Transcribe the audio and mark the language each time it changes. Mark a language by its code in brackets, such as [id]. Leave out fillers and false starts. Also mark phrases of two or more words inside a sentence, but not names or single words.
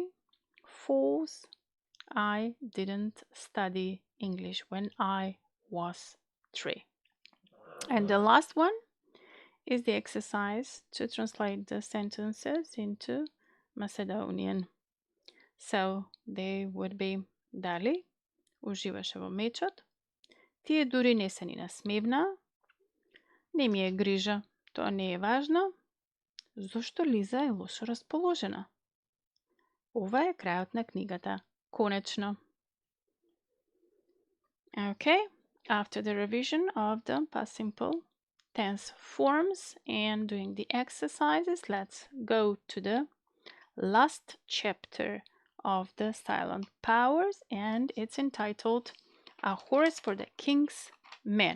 [en] False, I didn't study English when I was 3. And the last one is the exercise to translate the sentences into Macedonian. So they would be: [mk] дали уживаше во мечот? Тие дури не се ни насмевна. Не ми е грижа, тоа не е важно. Зошто Лиза е лошо расположена? Ова е крајот на книгата. Конечно. [en] Okay, after the revision of the past simple tense forms and doing the exercises, let's go to the last chapter of the silent powers, and it's entitled A Horse for the King's Men.